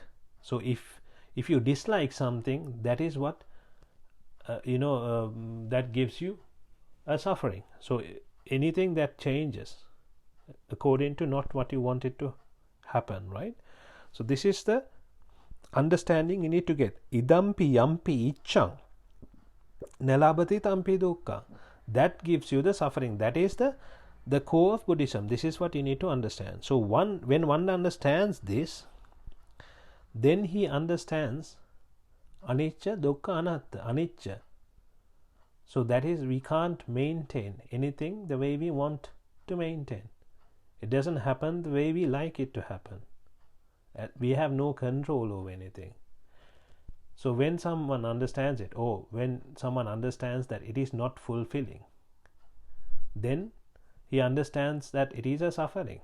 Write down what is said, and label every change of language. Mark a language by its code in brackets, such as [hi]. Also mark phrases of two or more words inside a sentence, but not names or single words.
[en] So if you dislike something, that is what that gives you a suffering. So anything that changes according to not what you want it to happen, right? So this is the understanding you need to get. [pi] Idampi yampi ichchang nalabati tampi dukkha. [en] That gives you the suffering. That is the core of Buddhism. This is what you need to understand. So when one understands this, then he understands [pi] anicca, dukkha, anatta. [en] Anicca. So that is, we can't maintain anything the way we want to maintain. It doesn't happen the way we like it to happen. We have no control over anything. So when someone understands it, or when someone understands that it is not fulfilling, then he understands that it is a suffering.